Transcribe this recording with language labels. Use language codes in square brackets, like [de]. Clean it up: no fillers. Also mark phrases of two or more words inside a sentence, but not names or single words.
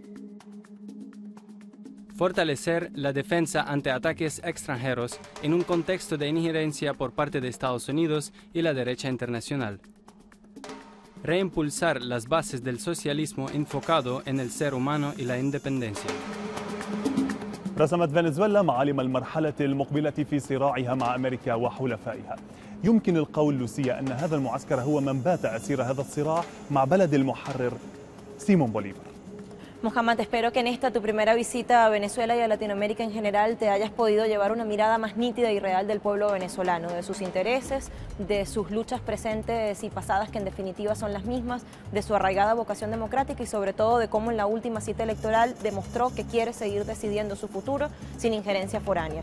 [es] fortalecer la defensa ante ataques extranjeros en un contexto de injerencia por parte de Estados Unidos y la derecha internacional, reimpulsar las bases del socialismo enfocado en el ser humano y la independencia. [ar] رسمت فنزويلا معالم المرحلة المقبلة في صراعها مع أمريكا وحلفائها. يمكن القول لوسيا أن هذا المعسكر هو من بات أسير هذا الصراع مع بلد المحرر سيمون بوليفار. [es] Mohamed, espero que en esta tu primera visita a Venezuela y a Latinoamérica en general te hayas podido llevar una mirada más nítida y real del pueblo venezolano, de sus intereses, de sus luchas presentes y pasadas, que en definitiva son las mismas, de su arraigada vocación democrática y sobre todo de cómo en la última cita electoral demostró que quiere seguir decidiendo su futuro sin injerencia foránea.